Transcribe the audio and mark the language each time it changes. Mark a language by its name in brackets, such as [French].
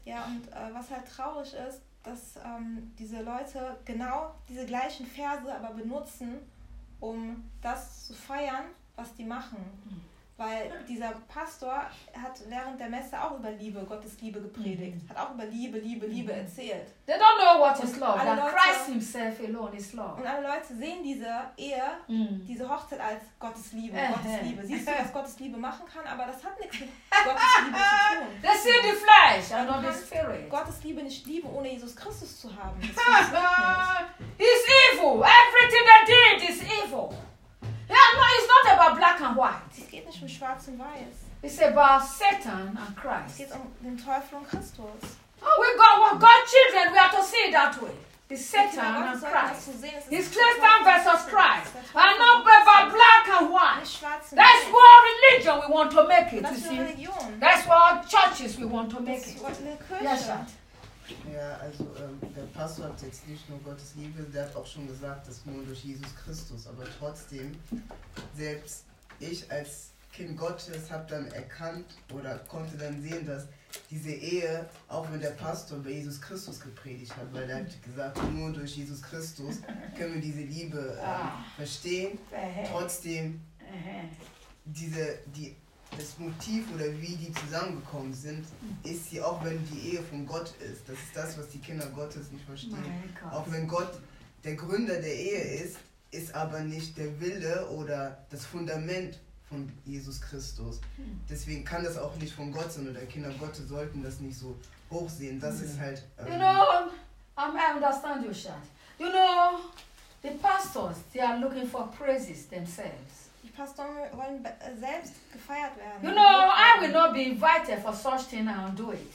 [German] Ja, und was halt traurig ist, dass diese Leute genau diese gleichen Verse aber benutzen, um das zu feiern, was die machen. Weil dieser Pastor hat während der Messe auch über Liebe, Gottes Liebe gepredigt. Hat auch über Liebe, Liebe, Liebe erzählt. [English] They don't know what is love, but Christ himself alone is love. [German] Und alle Leute sehen diese Ehe, diese Hochzeit als Gottes Liebe, Gottes Liebe. Siehst du, was Gottes Liebe machen kann, aber das hat nichts mit Gottes Liebe zu tun. [English] They see the flesh and not the spirit. [German] Gottes Liebe nicht lieben, ohne Jesus Christus zu haben. [English] He's evil. Everything they did is evil. Yeah, no, it's not about black and white. [German] Es geht nicht um schwarz und weiß. [English] It's about Satan and Christ. [German] Es geht um den Teufel und Christus. [English] Oh, we got what God children, we have to see it that way. It's Satan and Christ. It's Christian versus Christ. And not about black and white. That's what religion we want to make it, you see. That's what churches we want to make it. Yes, sir. [German] Ja, also der Pastor hat jetzt nicht nur Gottes Liebe, der hat auch schon gesagt, dass nur durch Jesus Christus, aber trotzdem, selbst ich als Kind Gottes habe dann erkannt oder konnte dann sehen, dass diese Ehe, auch wenn der Pastor bei Jesus Christus gepredigt hat, weil er hat gesagt, nur durch Jesus Christus können wir diese Liebe verstehen, trotzdem das Motiv oder wie die zusammengekommen sind, ist sie, auch wenn die Ehe von Gott ist. Das ist das, was die Kinder Gottes nicht verstehen. Auch wenn Gott der Gründer der Ehe ist, ist aber nicht der Wille oder das Fundament von Jesus Christus. Deswegen kann das auch nicht von Gott sein, oder Kinder Gottes sollten das nicht so hochsehen. Das ist halt... [English] You know, I understand you, Shad. You know, the pastors, they are looking for praises themselves. [German] Pastoren wollen selbst gefeiert werden. [English] You know, I will not be invited for such thing and do it.